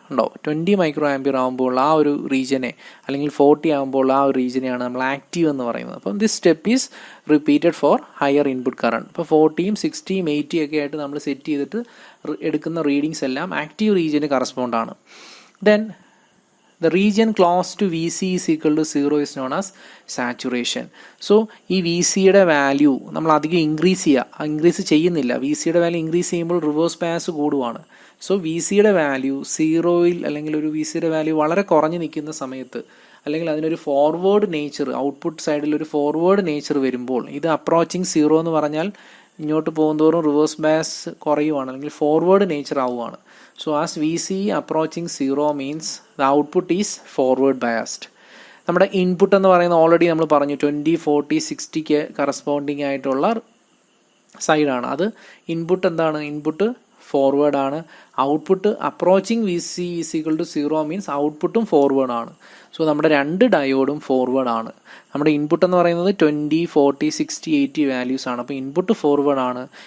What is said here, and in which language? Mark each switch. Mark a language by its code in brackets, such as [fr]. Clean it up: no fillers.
[ml] ഉണ്ടോ, 20 micro ampere ആകുമ്പോൾ ആ ഒരു റീജിയനെ, അല്ലെങ്കിൽ 40 ആകുമ്പോൾ ആ ഒരു റീജിയനെയാണ് നമ്മൾ ആക്റ്റീവ് എന്ന് പറയുന്നത്. അപ്പം [en] This step is repeated for higher input current. [ml] ഇപ്പോൾ 40, 60, 80 ഒക്കെ ആയിട്ട് നമ്മൾ സെറ്റ് ചെയ്തിട്ട് എടുക്കുന്ന റീഡിങ്സ് എല്ലാം ആക്റ്റീവ് റീജിയന് കറസ്പോണ്ട് ആണ്. [en] Then the region close to VC is equal to 0 is known as saturation. [ml] So ഈ വി സിയുടെ വാല്യൂ നമ്മൾ അധികം ഇൻക്രീസ് ചെയ്യുന്നില്ല. വി സിയുടെ വാല്യൂ ഇൻക്രീസ് ചെയ്യുമ്പോൾ റിവേഴ്സ് ബയാസ് കൂടുവാണ്. സോ വി സിയുടെ വാല്യൂ 0-ൽ, അല്ലെങ്കിൽ ഒരു വി സിയുടെ വാല്യൂ വളരെ കുറഞ്ഞു നിൽക്കുന്ന സമയത്ത്, അല്ലെങ്കിൽ അതിനൊരു ഫോർവേഡ് നേച്ചർ, ഔട്ട്പുട്ട് സൈഡിൽ ഒരു ഫോർവേഡ് നേച്ചർ വരുമ്പോൾ, ഇത് അപ്രോച്ചിങ് 0 എന്ന് പറഞ്ഞാൽ ഇങ്ങോട്ട് പോകുന്തോറും റിവേഴ്സ് ബയാസ് കുറയുവാണ്, അല്ലെങ്കിൽ ഫോർവേഡ് നേച്ചർ ആവുകയാണ്. [en] So as VC approaching 0 means the output is forward biased. [ml] നമ്മുടെ ഇൻപുട്ട് എന്ന് പറയുന്നത് ഓൾറെഡി നമ്മൾ പറഞ്ഞു 20, 40, 60 കറസ്പോണ്ടിങ് ആയിട്ടുള്ള സൈഡാണ്. അത് ഇൻപുട്ട് എന്താണ്? ഇൻപുട്ട് ഫോർവേഡ് ആണ്. Output approaching V C is equal to 0 means ഔട്ട്പുട്ടും ഫോർവേഡ് ആണ്. സോ നമ്മുടെ രണ്ട് ഡയോഡും ഫോർവേഡ് ആണ്. നമ്മുടെ ഇൻപുട്ട് എന്ന് പറയുന്നത് 20, 40, 60, 80 വാല്യൂസ് ആണ്. അപ്പോൾ ഇൻപുട്ട് ഫോർവേഡ് ആണ്.